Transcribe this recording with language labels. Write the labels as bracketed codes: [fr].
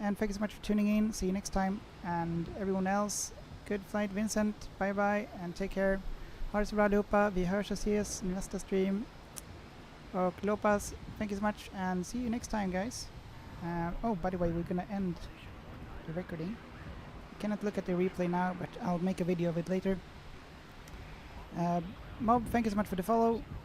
[en] And thank you so much for tuning in. See you next time. And everyone else, good flight. Vincent, bye bye and take care. [sv] Ha det så bra allihopa. Vi hörs och ses nästa stream. [en] Och Lopez, thank you so much and see you next time guys. Oh, by the way, we're gonna end the recording. I cannot look at the replay now, but I'll make a video of it later. Mob, thank you so much for the follow.